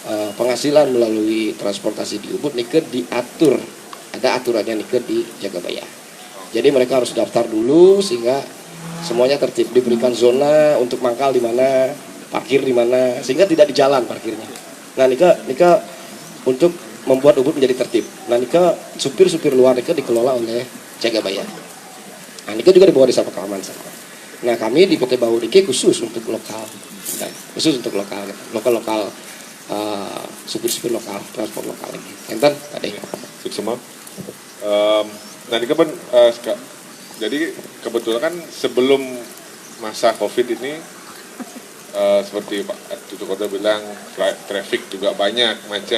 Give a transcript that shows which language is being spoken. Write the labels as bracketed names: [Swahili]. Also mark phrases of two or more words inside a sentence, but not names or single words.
[Indonesian] penghasilan melalui transportasi di Ubud nike diatur, ada aturannya nike di Jagabaya. Jadi mereka harus daftar dulu sehingga semuanya tertib, diberikan zona untuk mangkal di mana, parkir di mana, sehingga tidak di jalan parkirnya. Nah nika untuk membuat Ubud menjadi tertib. Nah nika supir-supir luar nika dikelola oleh Jagabaya. Nah nika juga dibawa di Desa Pekalongan sana. Nah kami di PT Bahu niki khusus untuk lokal, nah, khusus untuk lokal supir-supir lokal, transport lokal ini. Enten, tadi. Suksema. Nah, ini kan jadi kebetulan kan sebelum masa COVID ini seperti Pak Tutu Koda bilang traffic juga banyak, macet.